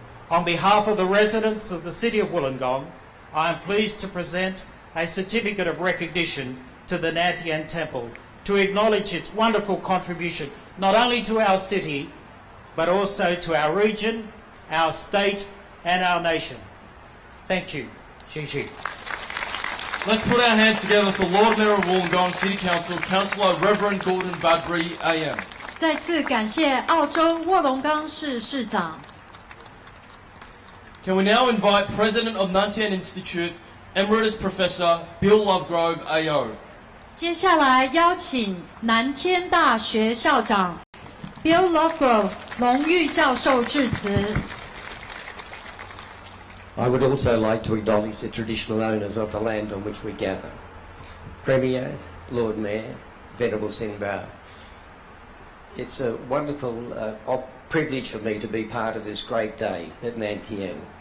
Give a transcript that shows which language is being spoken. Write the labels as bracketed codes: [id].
[en] On behalf of the residents of the City of Wollongong, I am pleased to present a certificate of recognition to the Tien Temple to acknowledge its wonderful contribution not only to our city, but also to our region, our state, and our nation. Thank you. [zh] Xi Xi. [en] Let's put our hands together for Lord Mayor of Wollongong City Council, Councillor Reverend Gordon Budbury AM. [zh] 再次感谢澳洲卧龙岗市市长。 [en] Can we now invite President of Tien Institute, Emeritus Professor Bill Lovegrove AO. [zh] 接下来邀请南天大学校长 Bill Lovegrove 荣誉教授致辞。 [en] I would also like to acknowledge the traditional owners of the land on which we gather. Premier, Lord Mayor, Venerable Sinbar. It's a wonderful privilege for me to be part of this great day at Tien.